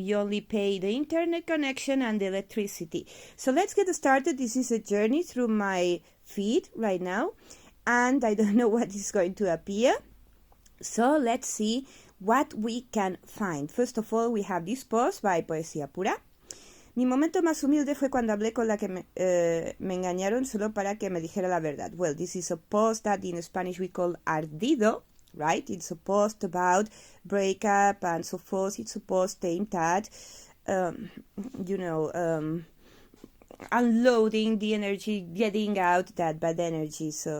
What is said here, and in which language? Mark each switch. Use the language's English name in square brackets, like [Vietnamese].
[English] You only pay the internet connection and the electricity. So let's get started. This is a journey through my feed right now, and I don't know what is going to appear. So let's see what we can find. First of all, we have this post by Poesía Pura. [Spanish] Mi momento más humilde fue cuando hablé con la que me engañaron solo para que me dijera la verdad. [English] Well, this is a post that in Spanish we call [Spanish] ardido, [English] right? It's a post about breakup and so forth. It's a post aimed at, unloading the energy, getting out that bad energy.